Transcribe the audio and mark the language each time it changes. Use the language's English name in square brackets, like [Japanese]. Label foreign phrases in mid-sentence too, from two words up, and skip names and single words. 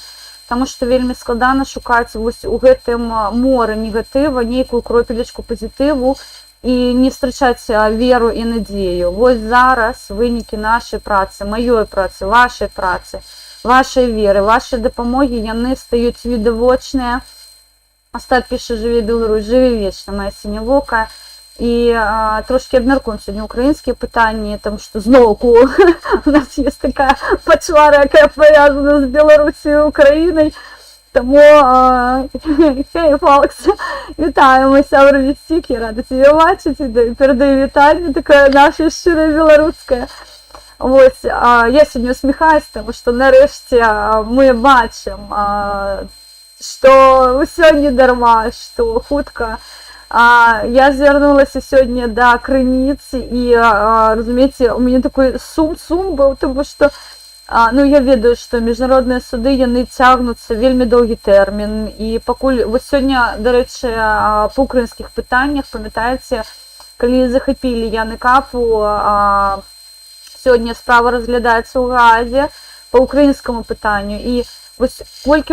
[Belarusian] Таму што вельмі складана шукаць вось у гэтым моры негатыва нейкую кропелечку пазітыву і не страчаць веру і надзею. Вось зараз вынікі нашай працы, маёй працы, вашай працы, вашай веры, вашай дапамогі, яны стаюць відавочныя. Астап піша: жыве Беларусь, жыве вечна, мая сінявока. [Ukrainian] І трошки абмяркуем сьогодні українські питання, тому що знову у нас є така пачвара, яка пов'язана з Білорусією і Україною. Тому, хей, Фокс, вітаємо, сябра Вістік, я рада тебе бачити, передаю вітання, таке наше щире білоруське. Ось, я сьогодні усміхаюсь, тому що нарешті ми бачимо, що все не дарма, що хутка. Я звернулася сьогодні до Криниць і, розумієте, у мене такий сум був, тому що ну, [Belarusian] я ведаю, што міжнародныя суды яны цягнуцца вельмі доўгі тэрмін і пакуль вось сёння, дарэчы, па украінскіх пытаннях, памятаеце, калі захапілі Яны Капу, сёння справа разглядаецца ў Гаазе па украінскаму пытанню і вось колькі